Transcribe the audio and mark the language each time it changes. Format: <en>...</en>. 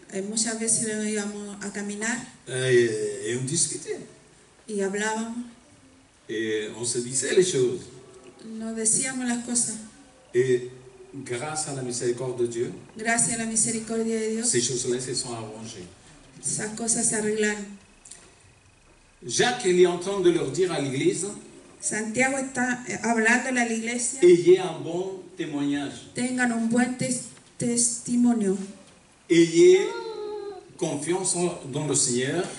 <es>Muchas veces íbamos a caminar</es> <fr>et on discutait.</fr> <es>y hablábamos,</es> <fr>Et on se disait les choses.</fr> <es>nos decíamos las cosas.</es> <fr>Et grâce à la miséricorde de Dieu,</fr> <es>Gracias a la misericordia de Dios,</es> <fr>ces choses-là se sont arrangées.</fr> <es>esas cosas se arreglaron.</es> <fr>Jacques, il est en train de leur dire à l'église,</fr> <es>Santiago está hablándole a la iglesia,</es> <fr>ayez un bon témoignage.</fr> <es>tengan un buen testimonio,</es> <fr>Ayez confiance dans le Seigneur.</fr>